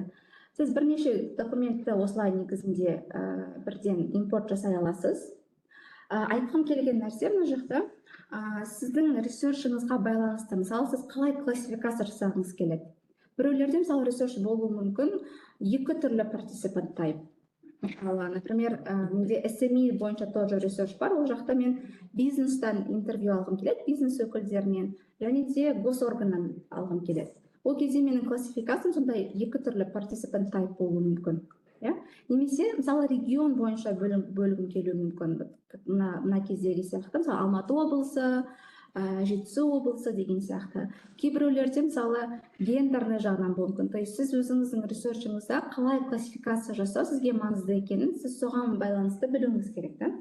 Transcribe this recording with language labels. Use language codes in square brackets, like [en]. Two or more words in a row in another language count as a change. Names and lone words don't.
[kk] Сіз бірнеше документті осылай негізінде бірден импорт жасай аласыз. Айтқым келген нәрсе мына жақта, сіздің ресершіңізға байланысты, мысалы, сіз қалай классификация жасағыңыз келеді. Біреулерде, мысалы, ресерш болуы мүмкін екі түрлі [en] participant type. [kk] Например, менде SME бойынша тоже ресерш бар, ол жақта мен бизнестен интервью алғым келеді, бизнес өкілдерінен, және де госорганнан алғым келеді. Ол кезде менің классификациям сондай екі түрлі [en] participant type [kk] болуы мүмкін. Немесе, мысалы, регион бойынша бөлігім келуі мүмкін. Мына кездегі сияқты, мысалы, Алматы облысы, Жетісу облысы деген сияқты. Кейбіреулерде, мысалы, гендерный жағынан болуы мүмкін. [ru] То есть [kk] сіз өзіңіздің ресерчіңізде қалай классификация жасау сізге маңызды екенін, сіз соған байланысты білуіңіз керек.